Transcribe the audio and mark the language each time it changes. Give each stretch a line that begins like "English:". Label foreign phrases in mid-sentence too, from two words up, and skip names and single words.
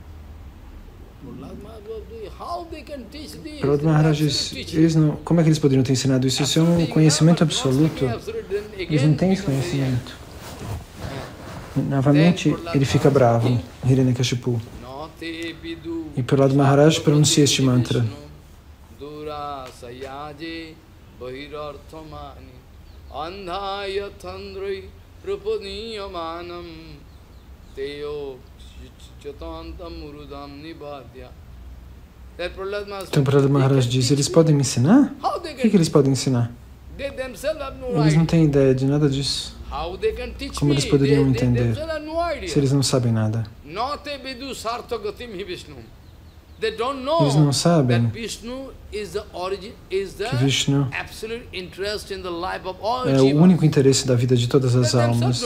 Portuguese: Prahlad Maharaj diz, como é que eles poderiam ter ensinado isso? Isso é um conhecimento absoluto. Eles não têm esse conhecimento. Novamente, ele fica bravo, Hiranyakashipu. E Prahlad Maharaj pronuncia este mantra.
Sanskrit: Andhaya thandrai prapaniyamanam teyo chatantam murudam nibadya.
Portuguese: Então Prahlad Maharaj diz, eles podem me ensinar? O que eles podem ensinar? Eles não têm ideia de nada disso. Como eles poderiam entender se eles não sabem nada? Eles não sabem que Vishnu é o único interesse da vida de todas as almas.